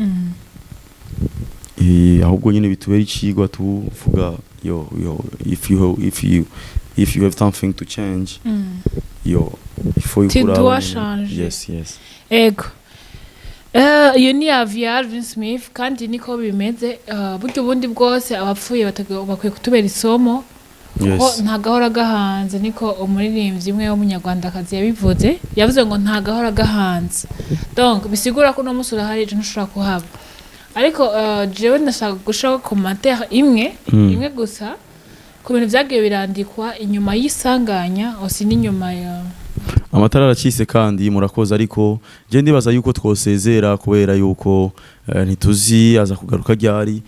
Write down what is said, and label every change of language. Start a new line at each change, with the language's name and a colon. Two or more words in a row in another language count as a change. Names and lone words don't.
Rundi: Ahubwo nyine bitubera ikigwa tuvuga
English: if you have something to change before you put yes
Rundi: ego iyo ni Alvin Smith kandi niko bimeze buryo bundi bwose abapfuye bakwiye kutubera isomo kuko nta gahora gahanze niko umuririmbyi umwe w'umunyarwandakazi yabivuze yavuze ngo nta gahora gahanze. Donc bisigura ko no musura hari ejo ntushobora kuhaba ariko jewe ndashaka gushaka commentaire imwe gusa ku bintu byagiye birandikwa inyuma y'isanganya osi n'inyuma ya amatara aracise kandi murakoze ariko je ndibaza yuko twosezera kubera yuko ntituzi aza kugaruka ryari.